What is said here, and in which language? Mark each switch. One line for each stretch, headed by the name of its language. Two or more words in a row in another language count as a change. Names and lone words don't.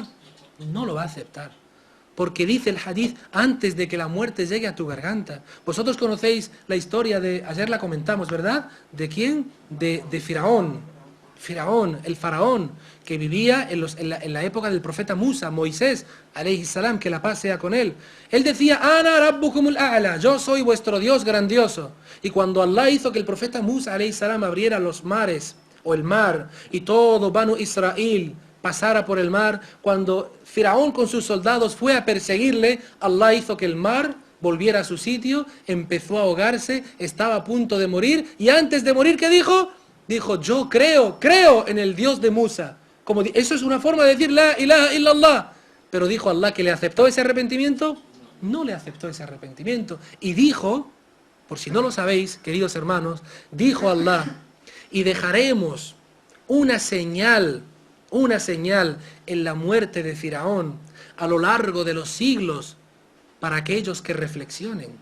Spanish: No lo va a aceptar. Porque dice el hadith, antes de que la muerte llegue a tu garganta. Vosotros conocéis la historia de, ayer la comentamos, ¿verdad? ¿De quién? De Firaón. Firaón, el faraón, que vivía en la época del profeta Musa, Moisés,
Arabic: عليه السلام,
Spanish: que la paz sea con él. Él decía,
Arabic: أنا ربكم الأعلى,
Spanish: yo soy vuestro Dios grandioso. Y cuando Allah hizo que el profeta Musa,
Arabic: عليه السلام,
Spanish: abriera los mares, o el mar, y todo Banu Israel pasara por el mar, cuando Firaón con sus soldados fue a perseguirle, Allah hizo que el mar volviera a su sitio, empezó a ahogarse, estaba a punto de morir, y antes de morir, ¿qué dijo? Dijo, yo creo en el Dios de Musa. Eso es una forma de decir,
Arabic: لا إله إلا الله.
Spanish: Pero dijo Allah que le aceptó ese arrepentimiento. No le aceptó ese arrepentimiento. Y dijo, por si no lo sabéis, queridos hermanos, dijo Allah, y dejaremos una señal en la muerte de Firaón a lo largo de los siglos para aquellos que reflexionen.